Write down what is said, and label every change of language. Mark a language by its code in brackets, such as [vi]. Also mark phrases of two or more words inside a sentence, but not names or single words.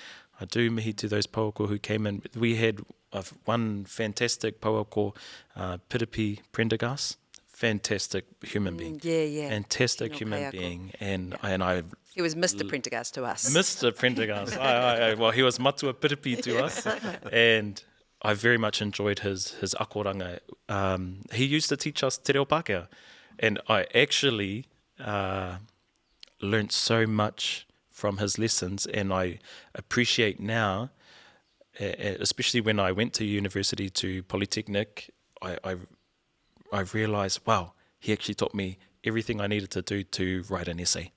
[en] We had one fantastic pauako, Piripi Prendergast. Fantastic human being. Fantastic human being. And I he was Mr. Prendergast to us. Mr. Prendergast. Well, he was [mi] matua piripi [en] to us. And I very much enjoyed his akoranga. He used to teach us [mi] Te Reo Pākehā. [en] And I actually learnt so much from his lessons, and I appreciate now, especially when I went to university, to Polytechnic, I've realised, wow, he actually taught me everything I needed to do to write an essay.